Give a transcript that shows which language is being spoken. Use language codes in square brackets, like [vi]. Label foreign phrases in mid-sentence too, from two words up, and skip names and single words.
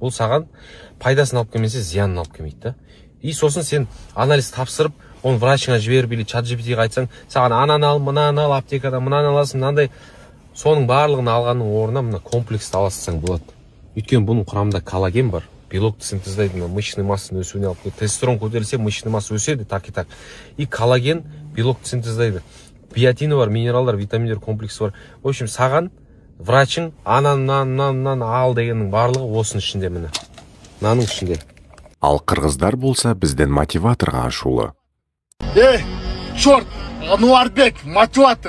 [kk] Бұл саған пайдасын алып келмесе, зиянын алып келмейді да. И сосын сен анализ тапсырып, оны врачыңа жіберіп, или ChatGPT-ге айтсаң, саған ананы ал, мынаны ал, аптекада мынаны аласың, мынандай. Соның барлығын алғанның орнына мына комплексті аласың болады. Өйткені бұның құрамында коллаген бар. Белокты синтездайды, [ru] мышечный массаның [kk] өсуіне алып келеді. Тестостерон көтерілсе, [ru] мышечный масса [kk] өседі, [ru] так и так. И [kk] коллаген белокты синтездайды. Биотины бар, минералдар, витаминдер комплексы бар. [ru] В общем, [kk] саған врачың анан ал дегеннің барлығы осының ішінде міне. Мынаның ішінде. Ал қырғыздар болса бізден мотиваторға ашулы. Чорт, Ануарбек, мотиватор.